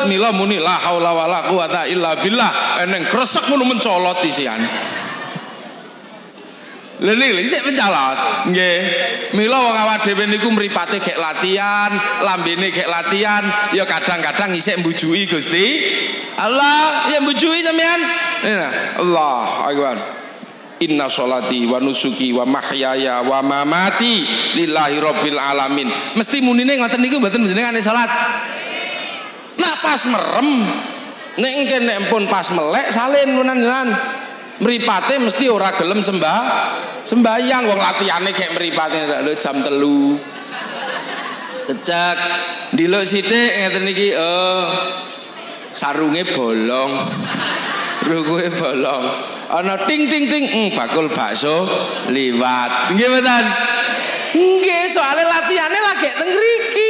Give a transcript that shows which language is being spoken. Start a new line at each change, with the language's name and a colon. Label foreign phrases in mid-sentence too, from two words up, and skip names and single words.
Javanese: Mila muni
Arabic: لا حول ولا قوة إلا بالله
Javanese: eneng kresek ngono mencolot isian. Lha niki sik mencolot nggih. Mila wong awak dhewe niku mripate gek latihan, lambene gek latihan, ya kadang-kadang isih mbujuki Gusti Allah, ya mbujuki sampean.
Arabic: الله أكبر. إن صلاتي ونسكي ومحياي ومماتي لله رب العالمين.
Javanese: Mesti munine ngoten niku mboten jenengane salat. Nah pas merem nek engke nek pun pas melek salin menan mripate mesti ora gelem sembahyang wong latihane kayak mripate lho jam 3 kecek ndiluk sithik ngeten iki sarunge bolong rukuhe bolong ana ting ting ting bakul bakso liwat nggih mboten nggih soalnya latihane lagi teng ngriki.